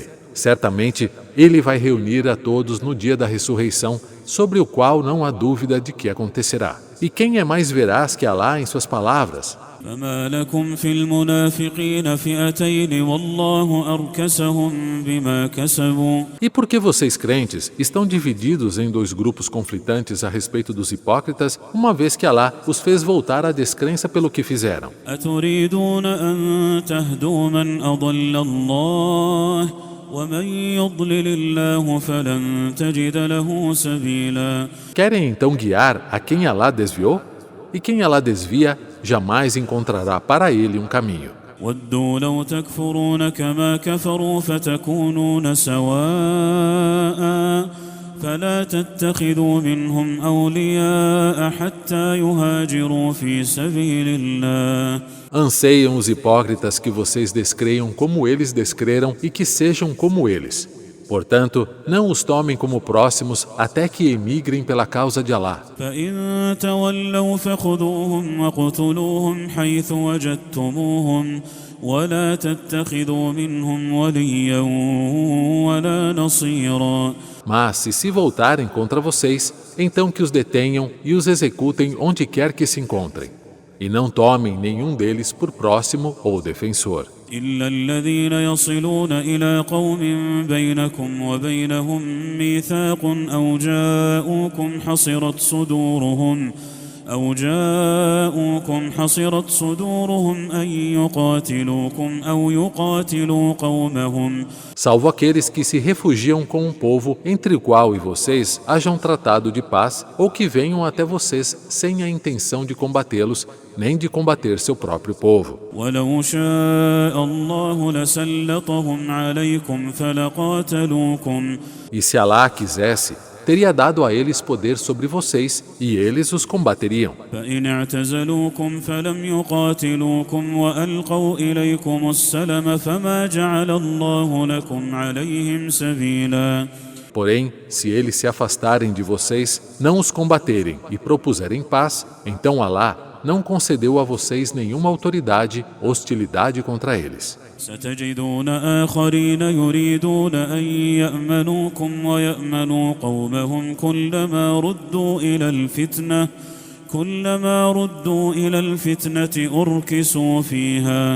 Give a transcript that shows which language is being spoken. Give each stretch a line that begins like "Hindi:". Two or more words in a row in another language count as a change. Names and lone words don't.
Portuguese: Certamente, Ele vai reunir a todos no dia da ressurreição, sobre o qual não há dúvida de que acontecerá. E quem é mais veraz que Alá em suas palavras?
Arabic: فما لكم في المنافقين فئتين والله أركسهم بما كسبوا.
Portuguese: E por que vocês crentes estão divididos em dois grupos conflitantes a respeito dos hipócritas, uma vez que Alá os fez voltar à descrença pelo que fizeram?
Arabic: أتريدون أن تهدوا من أضل الله ومن يضلل الله فلن تجد له سبيلا.
Portuguese: Querem então guiar a quem Alá desviou? E quem Alá desvia, jamais encontrará para ele um caminho.
Arabic: ودوا لو تكفرون كما كفروا فتكونون سواء فلا تتخذوا منهم أولياء حتى يهاجروا في سبيل الله.
Portuguese: Anseiam os hipócritas que vocês descreiam como eles descreram e que sejam como eles. Portanto, não os tomem como próximos até que emigrem pela causa de Alá.
Arabic: فإن تولوا فخذوهم وقتلوهم حيث وجدتموهم ولا تتخذوا منهم وليا ولا نصيرا.
Portuguese: Mas, se voltarem contra vocês, então que os detenham e os executem onde quer que se encontrem. E não tomem nenhum deles por próximo ou defensor.
Arabic: إلا الذين يصلون إلى قوم بينكم وبينهم ميثاق أو جاءوكم حصرت صدورهم أن يقاتلوكم أو يقاتلوا قومهم.
Portuguese: Salvo aqueles que se refugiam com um povo entre o qual e vocês hajam tratado de paz, ou que venham até vocês sem a intenção de combatê-los, nem de combater seu próprio povo.
Arabic: ولو شاء الله لسلطهم عليكم فلقاتلوكم.
Portuguese: E se Alá quisesse, teria dado a eles poder sobre vocês e eles os combateriam.
Arabic: فإن اعتزلوكم فلم يقاتلوكم وألقوا إليكم السلم فما جعل الله لكم عليهم سبيلا.
Portuguese: Porém, se eles se afastarem de vocês, não os combaterem e propuserem paz, então Alá não concedeu a vocês nenhuma autoridade, hostilidade contra eles.
Arabic: ستجدون آخرين يريدون أن يأمنوكم ويأمنوا قومهم كلما ردوا إلى الفتنة أركسوا فيها.